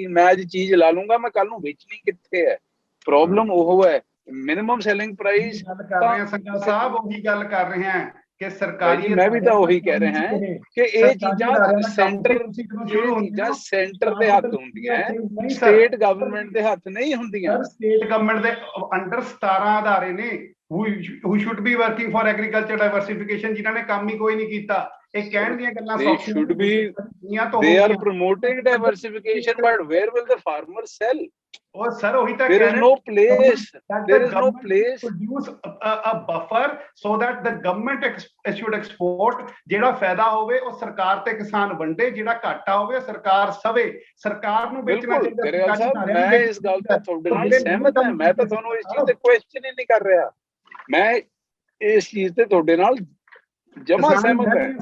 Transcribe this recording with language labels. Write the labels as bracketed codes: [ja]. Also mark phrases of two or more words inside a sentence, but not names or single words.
[pa] ਮੈਂ ਅੱਜ ਚੀਜ਼ ਲਾ ਲੂੰਗਾ, ਮੈਂ ਕੱਲ ਨੂੰ ਵੇਚਣੀ ਕਿੱਥੇ ਹੈ? ਪ੍ਰੋਬਲਮ ਉਹ ਹੈ [en] minimum selling price. [pa] ਸੰਘਾ ਸਾਹਿਬ ਉਹੀ ਗੱਲ ਕਰ ਰਹੇ ਹਾਂ ਕਿ ਸਰਕਾਰੀ, ਮੈਂ ਵੀ ਤਾਂ ਉਹੀ ਕਹਿ ਰਿਹਾ ਹਾਂ ਕਿ ਇਹ ਚੀਜ਼ਾਂ ਸੈਂਟਰ ਦੇ ਹੱਥ ਹੁੰਦੀਆਂ, [en] state government [pa] ਦੇ ਹੱਥ ਨਹੀਂ ਹੁੰਦੀਆਂ। [en] state government [pa] ਦੇ ਅੰਡਰ 17 ਅਦਾਰੇ ਨੇ [en] who should be working for agriculture diversification, [pa] ਜਿਨ੍ਹਾਂ ਨੇ ਕੰਮ ਹੀ ਕੋਈ ਨਹੀਂ ਕੀਤਾ। ਇਹ ਕਹਿਣ ਦੀਆਂ ਗੱਲਾਂ ਸੌਖੀਆਂ, [en] they are promoting diversification, but where will the farmer sell? [hi] और सर वही तक [en] there is no place produce a buffer so that the government should export। [pa] ਜਿਹੜਾ ਫਾਇਦਾ ਹੋਵੇ ਉਹ ਸਰਕਾਰ ਤੇ ਕਿਸਾਨ ਵੰਡੇ, ਜਿਹੜਾ ਘਾਟਾ ਹੋਵੇ ਸਰਕਾਰ ਸਵੇ। ਸਰਕਾਰ ਨੂੰ ਵੇਚਣਾ ਚਾਹੀਦਾ। ਮੈਂ ਇਸ ਗੱਲ ਤੋਂ ਤੁਹਾਡੇ ਨਾਲ ਸਹਿਮਤ ਹਾਂ। ਮੈਂ ਤਾਂ ਤੁਹਾਨੂੰ ਇਸ ਚੀਜ਼ ਤੇ ਕੁਐਸਚਨ ਹੀ ਨਹੀਂ ਕਰ ਰਿਹਾ। ਮੈਂ ਇਸ ਚੀਜ਼ ਤੇ ਤੁਹਾਡੇ ਨਾਲ ਜਮਾ ਸਹਿਮਤ ਹਾਂ।